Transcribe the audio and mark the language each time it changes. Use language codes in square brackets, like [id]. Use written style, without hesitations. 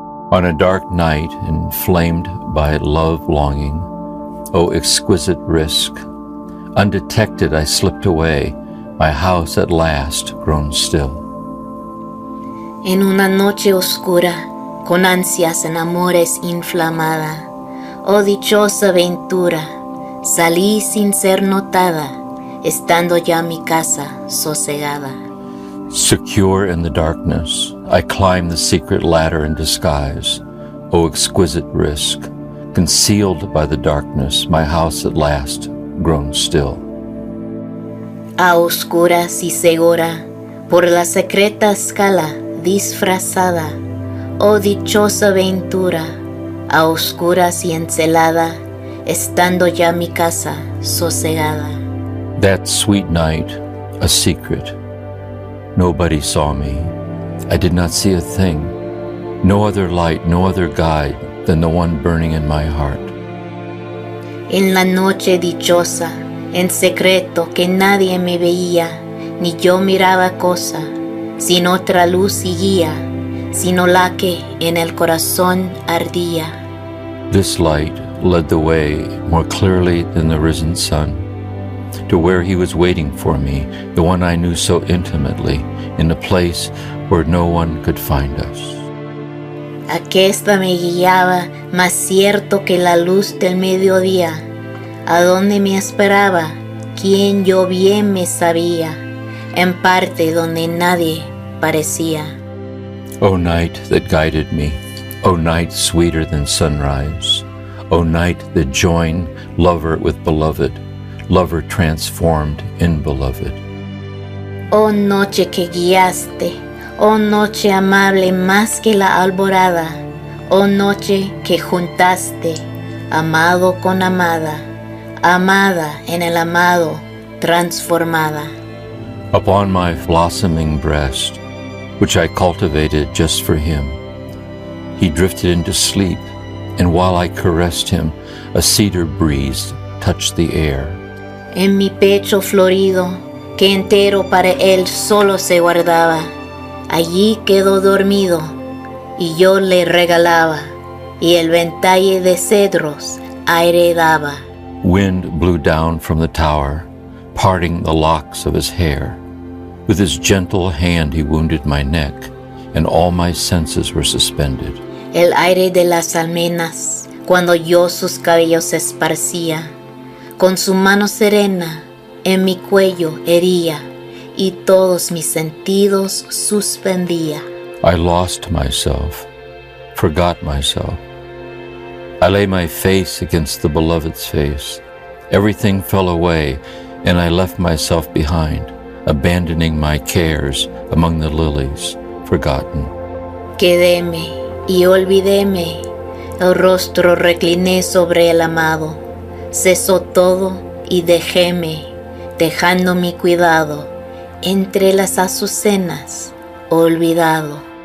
[en] On a dark night, inflamed by love longing, oh exquisite risk, undetected I slipped away, my house at last grown still. [es] En una noche oscura, con ansias en amores inflamada, oh dichosa aventura, salí sin ser notada, estando ya mi casa sosegada. [en] Secure in the darkness, I climbed the secret ladder in disguise, oh exquisite risk, concealed by the darkness, my house at last grown still. [es] A oscuras y segura, por la secreta escala disfrazada, oh dichosa aventura, a oscuras y encelada, estando ya mi casa sosegada. [en] That sweet night, a secret. Nobody saw me. I did not see a thing. No other light, no other guide than the one burning in my heart. [es] En la noche dichosa, en secreto que nadie me veía, ni yo miraba cosa, sin otra luz y guía, sino la que en el corazón ardía. [en] This light led the way more clearly than the risen sun, to where he was waiting for me, the one I knew so intimately, in a place where no one could find us. [es] Aquesta me guiaba más cierto que la luz del mediodía, a donde me esperaba, quien yo bien me sabía, en parte donde nadie parecía. [en] O night that guided me, O night sweeter than sunrise, O night that joined lover with beloved, lover transformed in beloved. [es] Oh noche que guiaste, oh noche amable más que la alborada, oh noche que juntaste, amado con amada, amada en el amado transformada. [en] Upon my blossoming breast, which I cultivated just for him, he drifted into sleep, and while I caressed him, a cedar breeze touched the air. [es] En mi pecho florido, que entero para él solo se guardaba, allí quedó dormido, y yo le regalaba, y el ventalle de cedros aire daba. [en] Wind blew down from the tower, parting the locks of his hair. With his gentle hand he wounded my neck, and all my senses were suspended. [es] El aire de las almenas, cuando yo sus cabellos esparcía, con su mano serena en mi cuello hería, y todos mis sentidos suspendía. [en] I lost myself, forgot myself. I lay my face against the beloved's face. Everything fell away, and I left myself behind, abandoning my cares among the lilies, forgotten. [es] Quedéme y olvidéme, el rostro recliné sobre el amado, cesó todo y dejéme, dejando mi cuidado entre las azucenas, olvidado.